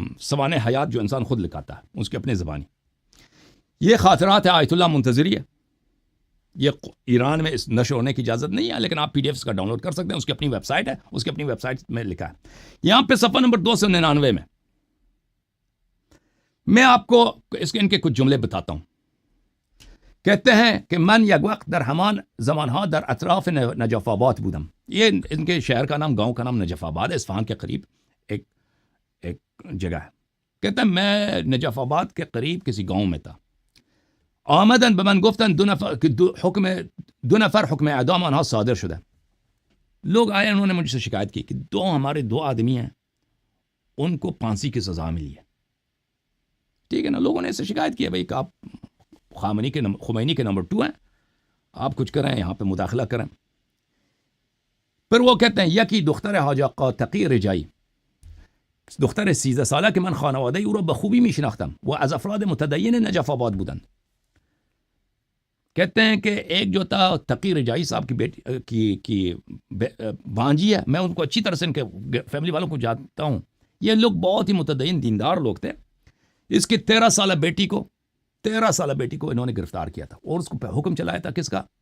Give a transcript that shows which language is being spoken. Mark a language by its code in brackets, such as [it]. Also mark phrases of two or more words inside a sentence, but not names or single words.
[ur] سوانح حیات، جو انسان خود لکھاتا ہے اس کی اپنی زبانی۔ یہ خاطرات ہے آیت اللہ منتظری ہے، یہ ایران میں اس نشر ہونے کی اجازت نہیں ہے، لیکن آپ PDF کا ڈاؤن لوڈ کر سکتے ہیں، اس کی اپنی ویب سائٹ ہے، اس کی اپنی ویب سائٹ میں لکھا ہے۔ یہاں پہ صفحہ نمبر 299 میں آپ کو ان کے کچھ جملے بتاتا ہوں کہتے ہیں کہ [fa] من یک وقت در ہمان زمان ها در اطراف نجف آباد بودم. [ur] یہ ان کے شہر کا نام، گاؤں کا نام نجف آباد ہے، اصفہان کے قریب ایک جگہ ہے. کہتے ہیں میں نجف آباد کے قریب کسی گاؤں میں تھا. [fa] آمدن به من گفتن دو نفر حکم اعدام آنها صادر شده. [ur] لوگ آئے، انہوں نے مجھ سے شکایت کی کہ ہمارے دو آدمی ہیں، ان کو پھانسی کی سزا ملی ہے. ٹھیک ہے نا، لوگوں نے اس سے شکایت کی ہے بھائی کہ آپ خمینی کے نمبر 2 ہیں، آپ کچھ کریں، یہاں پہ مداخلہ کریں. پھر وہ کہتے ہیں [fa] یکی دختر حاج آقا تقی رجایی، دختر 13 ساله که من خانواده او را به خوبی میشناختم و از افراد متدین نجف آباد بودند. [ur] کہتے ہیں کہ ایک جو تھا تقی رجائی صاحب کی بیٹی کی بھانجی ہے، میں ان کو اچھی طرح سے ان کے فیملی والوں کو جانتا ہوں. یہ لوگ بہت ہی متدین دیندار لوگ تھے. اس کی 13 سالہ بیٹی کو انہوں نے گرفتار کیا تھا اور اس کو حکم چلایا تھا کس کا؟